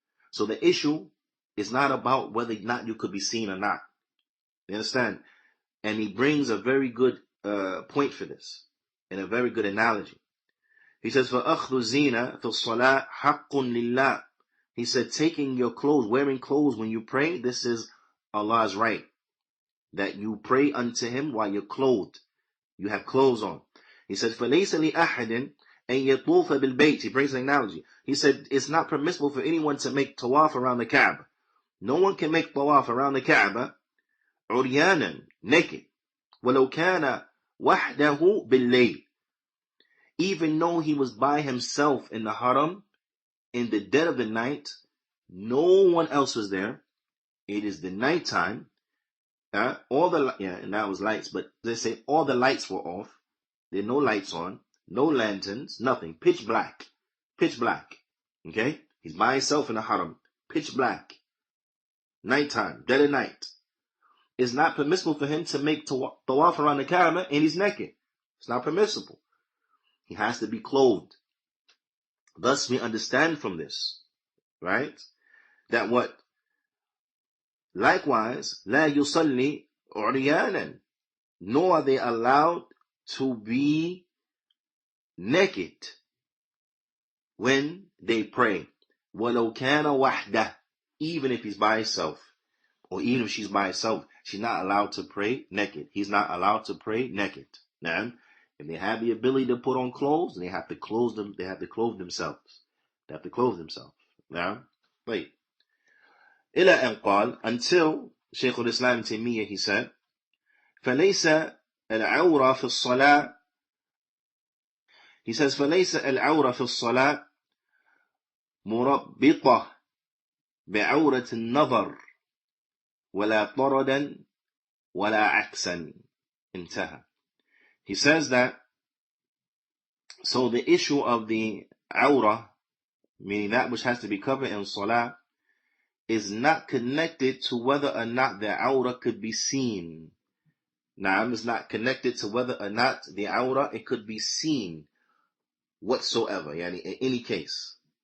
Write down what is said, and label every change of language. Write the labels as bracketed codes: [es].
[en] So the issue is not about whether or not you could be seen or not. You understand? And he brings a very good point for this, and a very good analogy. He says, [ar] فَأَخْذُ الزِّينَ فِي الصَّلَاةِ حَقٌّ لِلَّهِ. [en] He said, taking your clothes, wearing clothes when you pray, this is Allah's right. That you pray unto Him while you're clothed. You have clothes on. He said, [ar] فَلَيْسَ لِأَحَدٍ أَن يَطُوفَ بِالْبَيْتِ. [en] He brings an analogy. He said, it's not permissible for anyone to make tawaf around the Kaaba. No one can make tawaf around the Kaaba [ar] عُرْيَانًا, [en] naked. [ar] وَلَوْ كَانَ وَحْدَهُ بِاللَّيْلِ. [en] Even though he was by himself in the haram, in the dead of the night, no one else was there. It is the nighttime. And that was lights, but they say all the lights were off. There are no lights on, no lanterns, nothing. Pitch black. Pitch black. Okay? He's by himself in the haram. Pitch black. Nighttime. Dead of night. It's not permissible for him to make tawaf around the Kaaba and he's naked. It's not permissible. He has to be clothed. Thus we understand from this, right? That what? Likewise, [ar] لا يصلي عريانا. [en] Nor are they allowed to be naked when they pray. [ar] وَلَوْ كَانَ وَحْدَهُ. [en] Even if he's by himself, or even if she's by herself, she's not allowed to pray naked. He's not allowed to pray naked. Now, if they have the ability to put on clothes, they have to clothe them. They have to clothe themselves. They have to clothe themselves. Now, wait. [ar] إلى أن قال, [en] until Shaykh al-Islam Taymiyyah, he said, [ar] فليس العورة في الصلاة. [en] He says, [ar] فليس العورة في الصلاة مربطة بعورة النظر ولا طردا ولا عكسا. انتهى. [en] He says that, so the issue of the awrah, meaning that which has to be covered in salah, is not connected to whether or not the awrah could be seen. Naam, is not connected to whether or not the awrah, it could be seen whatsoever, in any case.